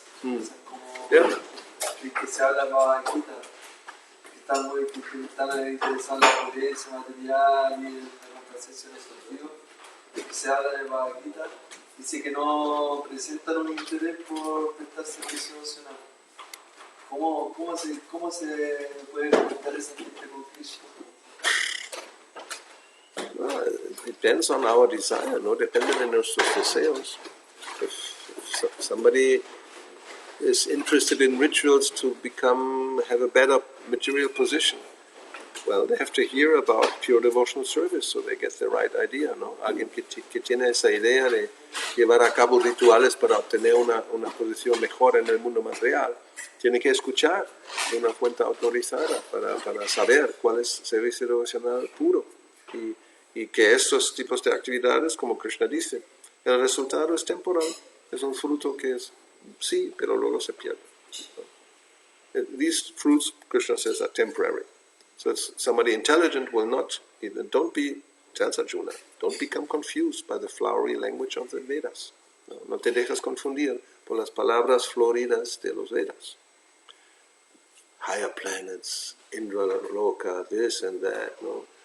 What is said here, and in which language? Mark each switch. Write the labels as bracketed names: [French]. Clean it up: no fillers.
[Spanish] O sea, como que se habla más bajita, que están interesados en la pobreza material y en la complacencia de los sentidos, que se habla de Bhagavad-gita, dice que no presentan un interés por prestar servicio emocional. ¿Cómo se puede conectar esa gente con Krishna? [English] Well, it depends on our desire, no? [Spanish] Depende de nuestros deseos. [English] If somebody is interested in rituals to have a better material position, Well, they have to hear about pure devotional service so they get the right idea, ¿no? [Spanish] Alguien que tiene esa idea de llevar a cabo rituales para obtener una posición mejor en el mundo material, tiene que escuchar de una fuente autorizada para saber cuál es servicio devocional puro y que estos tipos de actividades, como Krishna dice, el resultado es temporal, es un fruto que es sí, pero luego se pierde. [English] These fruits, Krishna says, are temporary. So somebody intelligent will not, tells Arjuna, don't become confused by the flowery language of the Vedas. [Spanish] No te dejes confundir por las palabras floridas de los Vedas. [English] Higher planets, Indra Loka, this and that, no?